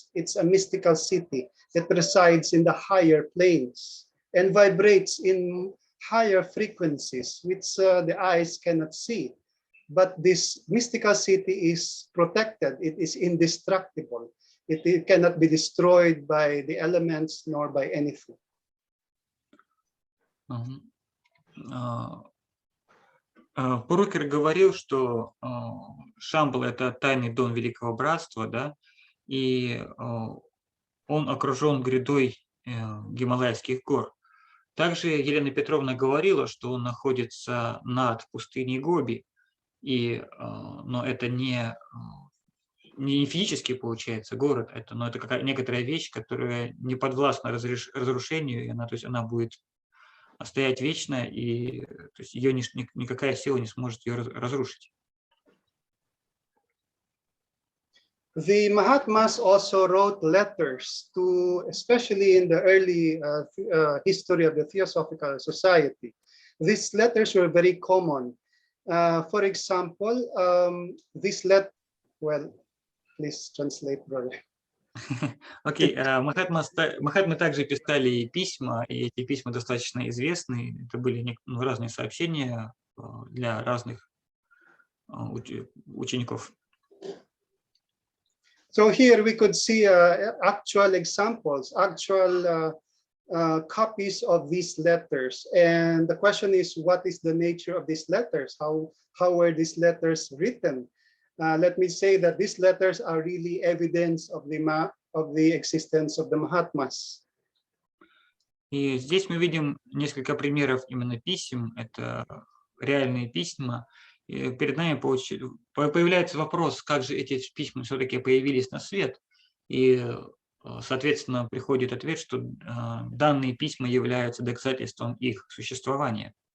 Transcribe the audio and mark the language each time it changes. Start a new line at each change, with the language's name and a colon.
English: It's a mystical city that resides in the higher planes and vibrates in higher frequencies, which the eyes cannot see. But this mystical city is protected. It is indestructible. It cannot be destroyed by the elements nor by anything.
Russian: Пурукер говорил, что Шамбала – это тайный дом Великого Братства, да, и он окружен грядой Гималайских гор. Также Елена Петровна говорила, что он находится над пустыней Гоби, но это не физически получается город, но это какая некоторая вещь, которая не подвластна разрушению, и она будет стоять вечно, и то есть ее никакая сила не сможет ее разрушить.
English: The Mahatmas also wrote letters to, especially in the early history of the Theosophical Society. These letters were very common. For example, this letter, well, please translate, brother.
Russian: Окей, Махатмы также писали письма, и эти письма достаточно известны. Это были разные сообщения для разных учеников.
English: So here we could see actual examples, actual copies of these letters. And the question is, what is the nature of these letters? How were these letters written? Let me say that these letters are really evidence of the existence of the Mahatmas.
Russian: И здесь мы видим несколько примеров именно писем. Это реальные письма. И перед нами появляется вопрос, как же эти письма все-таки появились на свет. И, соответственно, приходит ответ, что данные письма являются доказательством их существования.